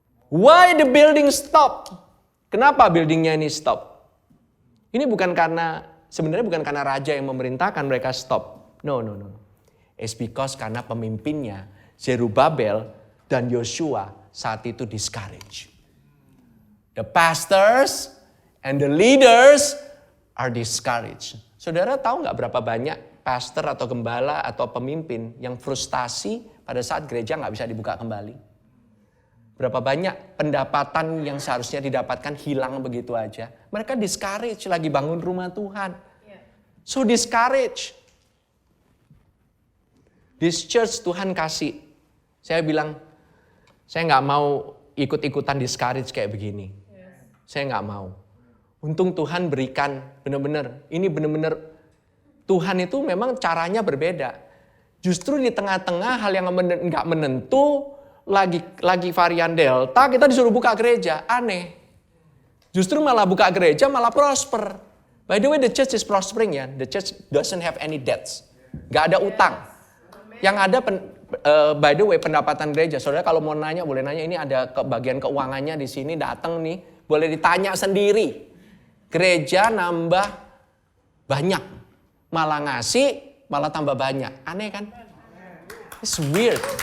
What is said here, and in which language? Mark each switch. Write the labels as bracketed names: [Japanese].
[English] Why the building stop? [Indonesian] Kenapa buildingnya ini stop? Ini sebenarnya bukan karena raja yang memerintahkan mereka stop. No. [English] It's because [Indonesian] karena pemimpinnya Zerubabel dan Yosua saat itu discourage. [English] The pastors and the leaders are discouraged. [Indonesian] Saudara tahu nggak berapa banyak pastor atau gembala atau pemimpin yang frustasi pada saat gereja nggak bisa dibuka kembali? Berapa banyak pendapatan yang seharusnya didapatkan hilang begitu aja? Mereka discourage lagi bangun rumah Tuhan. [English] So discourage. This church [Indonesian] Tuhan kasih. Saya bilang, saya nggak mau ikut-ikutan discourage kayak begini. Saya nggak mau. Untung Tuhan berikan benar-benar. Ini benar-benar Tuhan itu memang caranya berbeda. Justru di tengah-tengah hal yang nggak menentu, lagi varian Delta, kita disuruh buka gereja. Aneh. Justru malah buka gereja malah prosper. [English] By the way, the church is prospering ya. The church doesn't have any debts. [Indonesian] Nggak ada utang. Yang ada by the way pendapatan gereja. Saudara kalau mau nanya boleh nanya, ini ada bagian keuangannya di sini, datang nih, boleh ditanya sendiri. Gereja nambah banyak, malah ngasih, malah tambah banyak. Aneh kan? [English] It's weird.